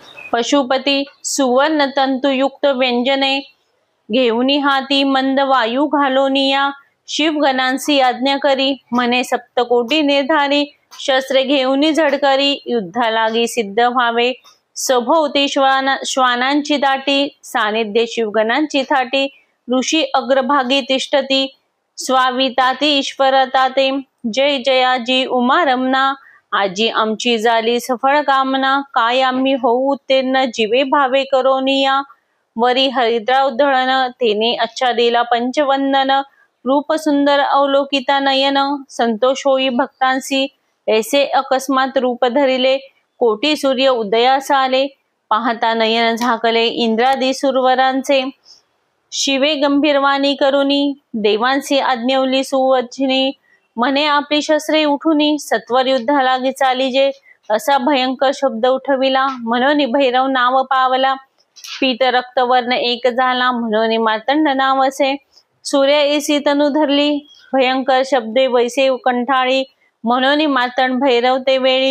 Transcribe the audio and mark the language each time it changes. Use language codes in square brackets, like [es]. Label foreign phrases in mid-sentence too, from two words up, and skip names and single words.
[mr] पशुपती सुवर्ण तंतुयुक्त व्यंजने, घेऊनी हाती मंद वायू घालोनिया. शिवगणांसी आज्ञा करी, म्हणे सप्तकोटी निर्धारी. शस्त्रे घेऊनी झडकरी, युद्धालागी सिद्ध व्हावे. सभोवती श्वानांची दाटी, सानिध्य शिवगणांची थाटी. ऋषी अग्रभागी तिष्ठती, स्वाविताती ईश्वरताते. जय जयाजी उमा रमना, आजी आमची झाली सफळ कामना. काय आम्ही होऊ उत्तीर्ण, जीवे भावे करोनिया. वरी हरिद्रा उद्धळण, तेने आच्छादिला पंचवंदन. रूप सुंदर अवलोकिता नयन, संतोष होई भक्तांसी. ऐसे अकस्मात रूप धरिले, कोटी सूर्य उदयास आले. पाहता नयन झाकले इंद्रादी सुरवरांचे. शिवे गंभीरवाणी करुनी, देवांसी आज्ञवली सुवचनी. म्हणे आपली शस्त्रे उठुनी सत्वर युद्ध लागी चालीजे, असा भयंकर शब्द उठविला. म्हणून भैरव नाव पावला. पीत रक्त वर्ण एक झाला, म्हणून मार्तंड नाव असे. सूर्य ऐसी तनु धरली, भयंकर शब्दे वैसे कंठाळी, म्हणून मार्तंड भैरव ते वेळी.